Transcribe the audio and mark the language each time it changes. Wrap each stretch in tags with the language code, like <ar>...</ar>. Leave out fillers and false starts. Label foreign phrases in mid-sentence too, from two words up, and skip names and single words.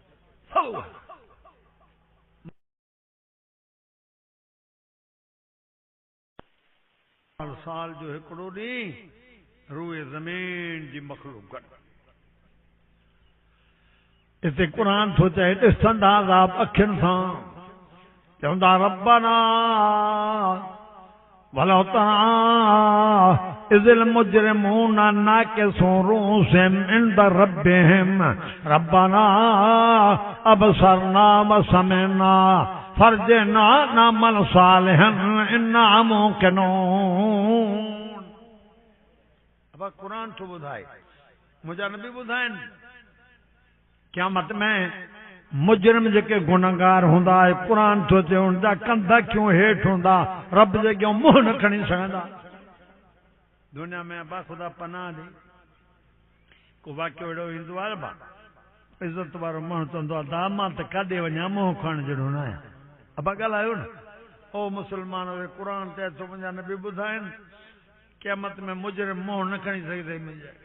<sd>साल जो हिकिड़ो ॾींहुं रूए ज़मीन जी मखलूक हिते क़ुरान थो चए ॾिसंदा अज़ाब अखियुनि सां चवंदा</sd> <ar>ربنا ولو ترى إذ المجرمون ناكسو رؤوسهم عند ربهم ربنا أبصرنا وسمعنا فارجعنا نعمل صالحا إنا موقنون.</ar> <sd>अब कुरान थो ॿुधाए मुंहिंजा नबी ॿुधाइनि क़यामत में मुजरिम जेके गुनहगार हूंदा कुरान थो चए उनजा कंधा क्यों हेठि हूंदा रब जे अॻियां मुंहुं न खणी सघंदा दुनिया में अबा ख़ुदा पनाह ॾे को वाक़ियो अहिड़ो ईंदो आहे बा इज़त वारो माण्हू चवंदो आहे दा मां त काॾे वञा मुंहुं खणण जहिड़ो न आहियां अबा ॻाल्हायो न ओ मुस्लमान क़ुरान चए थो मुंहिंजा नबी ॿुधाइनि क़यामत में मुजरिम मुंहुं न खणी सघंदे मुंहिंजा</sd>